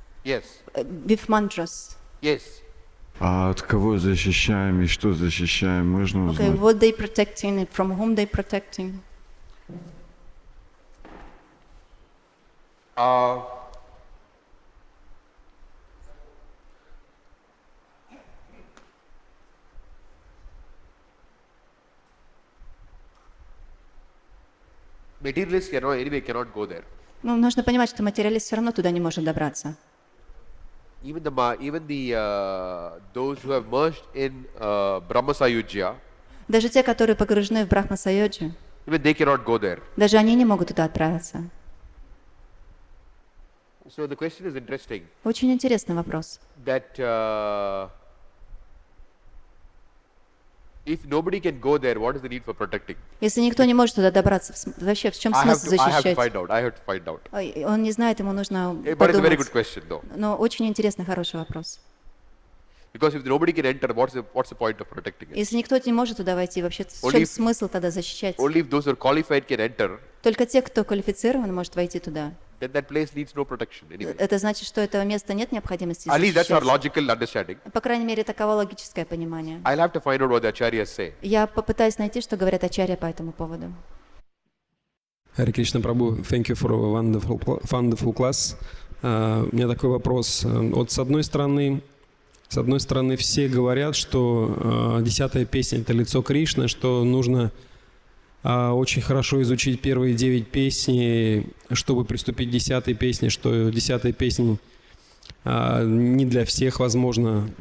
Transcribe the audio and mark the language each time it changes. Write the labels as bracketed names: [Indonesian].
[English] Yes. with mantras. Yes. [Russian] А от кого защищаем и что защищаем, можно [English] Okay, [Russian] узнать? [English] what they protecting and from whom they protecting? Materialists anyway cannot go there. [Russian] Ну, нужно понимать, что материалист все равно туда не может добраться. [English] Even the those who have merged in Brahma Sayujya, [Russian] Даже те, которые погружены в Брахма Сайоджи, [English] even they cannot go there. [Russian] даже они не могут туда отправиться. [English] So the question is interesting. [Russian] Очень интересный вопрос. [English] That if nobody can go there, what is the need for protecting? [Russian] Если никто не может туда добраться, вообще в чем [English] I have [Russian] смысл [English] to [Russian] защищать? [English] find out. I have to find out. [Russian] Ой, он не знает, ему нужно [English] But it's a very good [Russian] подумать. [English] question, though. [Russian] Но очень интересный, хороший вопрос. [English] Because if nobody can enter, what's the point of protecting it? [Russian] Если никто не может туда войти, вообще в [English] Only [Russian] чем [English] if- [Russian] смысл тогда защищать? [English] Only if those who are qualified can enter, [Russian] Только те, кто квалифицирован, может войти туда. [English] then that place needs no protection anyway. [Russian] Это значит, что этого места нет необходимости [English] At least that's our [Russian] защищать. [English] logical understanding. [Russian] По крайней мере, таково логическое понимание. [English] I'll have to find out what the acharyas say. [Russian] Я попытаюсь найти, что говорят ачарья по этому поводу. [English] Харе Кришна Прабху, thank you for a wonderful class. [Russian] У меня такой вопрос. Вот с одной стороны, все говорят, что 10-я песня — это лицо Кришны, что нужно очень хорошо изучить первые 9 песни, чтобы приступить к 10-й песне, что 10-я песня не для всех, возможно.